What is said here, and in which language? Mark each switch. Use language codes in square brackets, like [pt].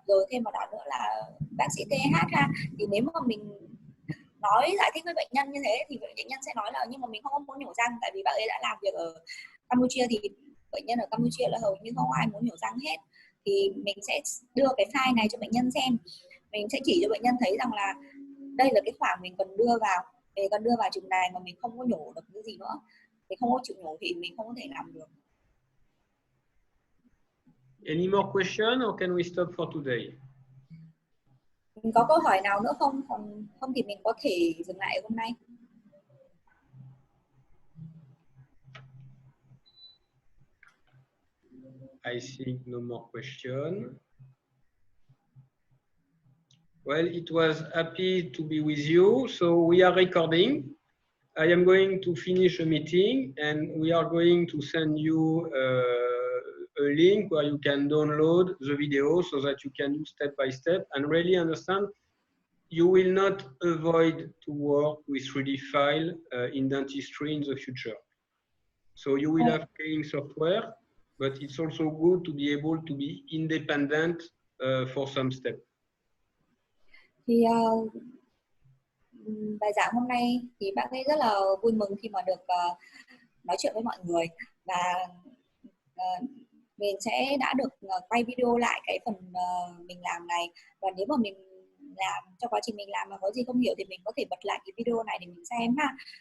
[vi] Rồi thêm một đó nữa là bác sĩ TH ha, thì nếu mà mình nói giải thích với bệnh nhân như thế thì bệnh nhân sẽ nói là nhưng mà mình không muốn nhổ răng, tại vì bác ấy đã làm việc ở Campuchia, thì bệnh nhân ở Campuchia là hầu như không ai muốn nhổ răng hết. Thì mình sẽ đưa cái file này cho bệnh nhân xem, mình sẽ chỉ cho bệnh nhân thấy rằng là đây là cái khoảng mình cần đưa vào, mình cần đưa vào chừng này mà mình không có nhổ được cái gì nữa, mình không có chịu nhổ thì mình không có thể làm được. [en] Any more question or can we stop for today? [vi] Mình có câu hỏi nào nữa không? Còn không thì mình có thể dừng lại hôm nay. [en] I think no more question. Well, it was happy to be with you. So we are recording. I am going to finish a meeting and we are going to send you a link where you can download the video so that you can do step by step and really understand. You will not avoid to work with 3D file in dentistry in the future. So you will have playing software, but it's also good to be able to be independent for some step. [vi] Thì bài giảng hôm nay thì bác ấy rất là vui mừng khi mà được nói chuyện với mọi người, và mình sẽ đã được quay video lại cái phần mình làm này, và nếu mà mình làm trong quá trình mình làm mà có gì không hiểu thì mình có thể bật lại cái video này để mình xem ha.